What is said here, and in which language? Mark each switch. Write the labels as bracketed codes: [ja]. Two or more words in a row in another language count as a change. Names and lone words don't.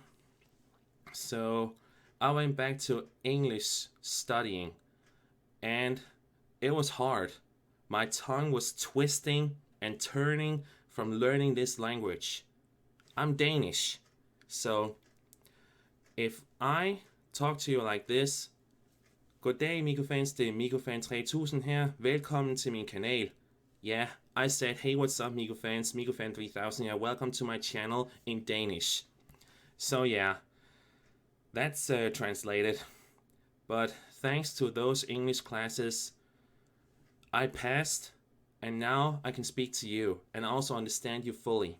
[en] So I went back to English studying, and it was hard. My tongue was twisting and turning from learning this language. I'm Danish, so if I talk to you like this, [da] goddag MikuFans, det er MikuFan 3000 her. Velkommen til min kanal. [en] Yeah, I said, hey, what's up MikuFans, MikuFan 3000 here. Welcome to my channel in Danish. So yeah, that's translated. But thanks to those English classes, I passed, and now I can speak to you and also understand you fully.